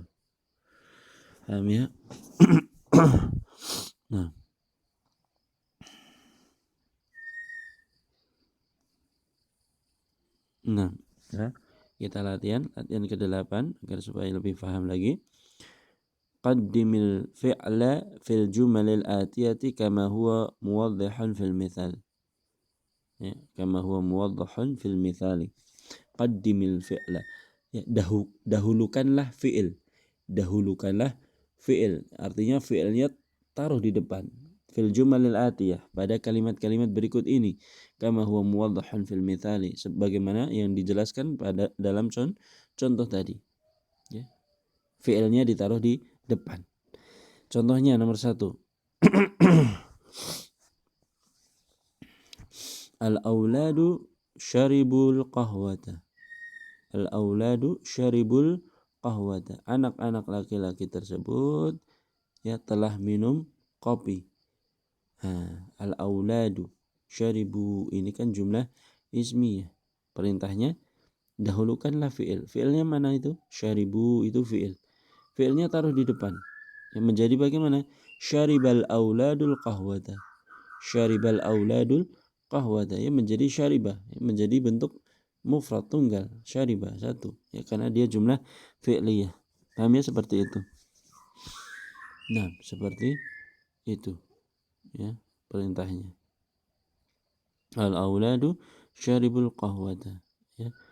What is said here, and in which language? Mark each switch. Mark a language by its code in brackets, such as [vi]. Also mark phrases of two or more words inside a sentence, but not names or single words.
[id] Paham ya? Nah, ya. Kita latihan ke-8 agar supaya lebih paham lagi. [ar] قدم الفعل في الجمل الآتية كما هو موضحا في المثال. Ya, كما هو موضحا في المثال. قدم الفعل. [id] Ya, dahulukanlah fi'il. Dahulukanlah fi'il. Artinya fi'ilnya taruh di depan. [ar] في الجمل الآتية, [id] pada kalimat-kalimat berikut ini. [ar] كما هو موضحا في المثال, [id] sebagaimana yang dijelaskan pada dalam contoh tadi. Ya. Fi'ilnya ditaruh di depan. Contohnya nomor 1. [ar] الأولاد شربوا القهوة. الأولاد شربوا القهوة. [id] Anak-anak laki-laki tersebut ya telah minum kopi. [ar] الأولاد شربوا, [id] ini kan jumlah ismiyah. Perintahnya dahulukanlah fi'il. Fi'ilnya mana itu? Syaribu itu fi'il. Fi'ilnya taruh di depan. Yang menjadi bagaimana? [ar] شرب الأولاد القهوة. شرب الأولاد القهوة. [id] Ya menjadi syaribah. Ya, menjadi bentuk mufrad tunggal, syariba satu, ya karena dia jumlah fi'liyah. Paham ya seperti itu. Nah, seperti itu ya perintahnya. [ar] الأولاد شربوا القهوة, ya.